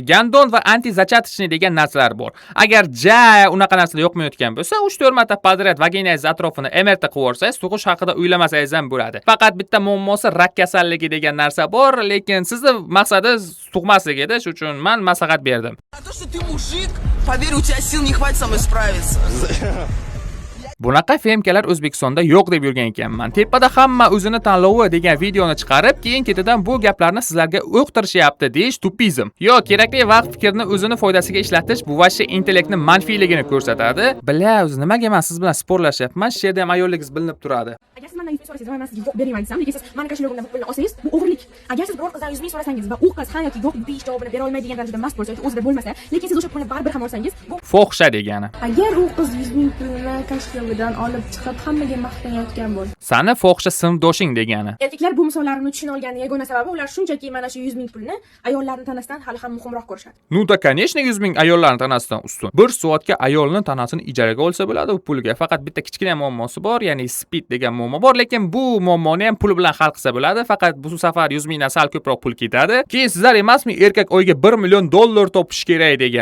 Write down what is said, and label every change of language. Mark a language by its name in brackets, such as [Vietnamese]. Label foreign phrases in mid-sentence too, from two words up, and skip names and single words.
[Uzbek] Gandon va antizachatichni degan narsalar bor. Agar unaqa narsalar yoqmayotgan bo'lsa, 3-4 marta podrяд vaginangiz atrofini MRT qilib o'rsangiz, tug'ish haqida o'ylamasangiz ham bo'ladi. Faqat bitta muammosi rak kasalligi degan narsa bor, lekin sizning maqsadingiz tug'maslik edi, shuning uchun men maslahat berdim. [Russian] То, что ты мужик, поверь, у тебя сил не хватит со мной справиться. [Uzbek] Bunaqa femkalar O'zbekistonda yo'q deb yurgan ekanman. Tepada hamma o'zini tanlovi degan videoni chiqarib, keyin ketidan bu gaplarni sizlarga o'qtirishyapti deyish tupizm. Yo'q, kerakli vaqt fikrni o'zini foydasiga ishlatish bu vashcha intellektni manfiyligini ko'rsatadi. Bila, o'zi nimaga men siz bilan sporlashyapman? Shu yerda ham ayolligingiz bilinib turadi. Agar siz mendan 100 ming so'rasangiz va men sizga yo'q bermayman desam, lekin siz mani kashligimdan bu pulni olsangiz, bu o'g'irlik. Agar siz biror qizdan 100 ming so'rasangiz va u qiz ha yoki yo'q deyish javobini bera olmaydigan darajada mast bo'lsa yoki o'zida bo'lmasa, lekin siz o'sha pulni baribir ham olsangiz, bu Fohisha degani. agar u qiz 100 ming pulni kashligidan olib chiqib hammaga maqtanayotgan bo'lsa, Sani fohisha sinfdoshing degani. erkaklar bu misollarimni tushuna olgani yagona sababi ular shunchaki mana shu 100 ming pulni ayollarning tanasidan hali ham muhimroq ko'rishadi. [Russian] Ну да, конечно, [Uzbek] 100 ming ayollarning tanasidan ustun. 1 soatga ayolning tanasini ijaraga olsa bo'ladi u pulga. Faqat bitta kichkina muammosi bor, ya'ni speed degan muammo bor, lekin bu muammoni ham pul bilan hal qilsa bo'ladi. Faqat bu safar 100 mingdan sal ko'proq pul ketadi. Keyin sizlar emasmi erkak oyiga 1 million dollar topish kerak degan.